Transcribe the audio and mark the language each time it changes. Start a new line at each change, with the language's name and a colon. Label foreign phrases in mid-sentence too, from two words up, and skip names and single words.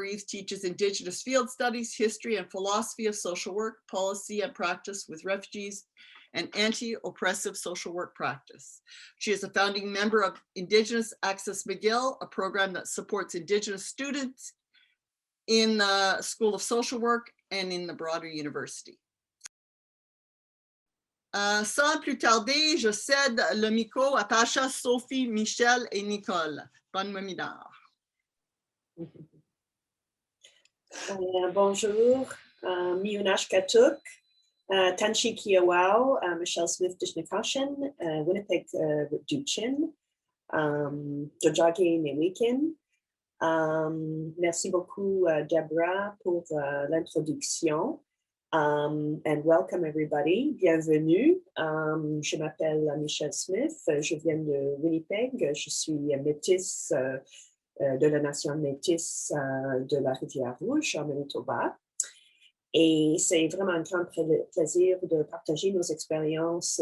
English: Yves teaches Indigenous field studies, history and philosophy of social work, policy and practice with refugees, and anti-oppressive social work practice. She is a founding member of Indigenous Access McGill, a program that supports Indigenous students in the School of Social Work and in the broader university.
French: Sans plus tarder, je cède le micro à Pasha, Sophie, Michelle et Nicole. Bonne webinar. Bonjour, Miunash Katuk, Tanshi Kiawau, Michelle Smith Dishnakashan, Winnipeg Duchin, Jojage Newikin. Merci beaucoup, Deborah, pour l'introduction.
English: And welcome everybody,
French: bienvenue. Je m'appelle Michelle Smith, je viens de Winnipeg, je suis métisse de la nation métisse de la Rivière-Rouge en Manitoba. Et c'est vraiment un grand plaisir de partager nos expériences.